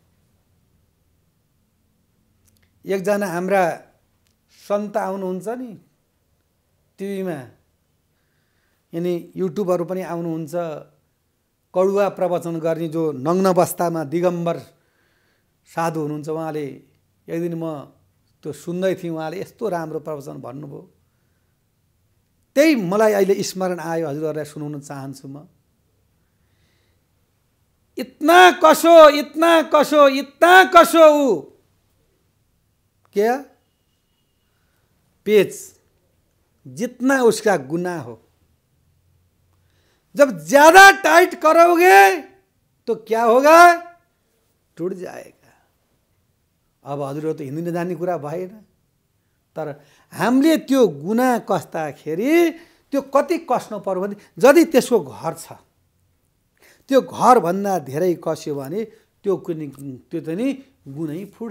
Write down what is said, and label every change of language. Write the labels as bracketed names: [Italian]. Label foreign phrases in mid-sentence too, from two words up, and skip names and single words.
[Nepali] एकजना हाम्रा सन्त आउनुहुन्छ नि टिभीमा, यिनी युट्युबहरू पनि आउनुहुन्छ, कडुवा प्रवचन गर्ने जो नग्न अवस्थामा दिगम्बर साधु हुनुहुन्छ। उहाँले एक दिन म त्यो सुन्दै थिएँ, उहाँले यस्तो राम्रो प्रवचन भन्नुभयो, त्यही मलाई अहिले स्मरण आयो, हजुरहरूलाई सुनाउन चाहन्छु। [Hindi] म इतना कसो, इतना कसो, इतना कसो ऊ क्या पेच जितना उसका गुनाह हो। जब ज्यादा टाइट करोगे तो क्या होगा, टूट जाएगा। [Nepali] अब हजुरहरू त हिँड्न जाने कुरा भएन, तर हामीले त्यो गुनाह कस्दाखेरि त्यो कति कस्नु पर्यो भने यदि त्यसको घर छ, त्यो घरभन्दा धेरै कस्यो भने त्यो चाहिँ नि गुनै फुट्छ।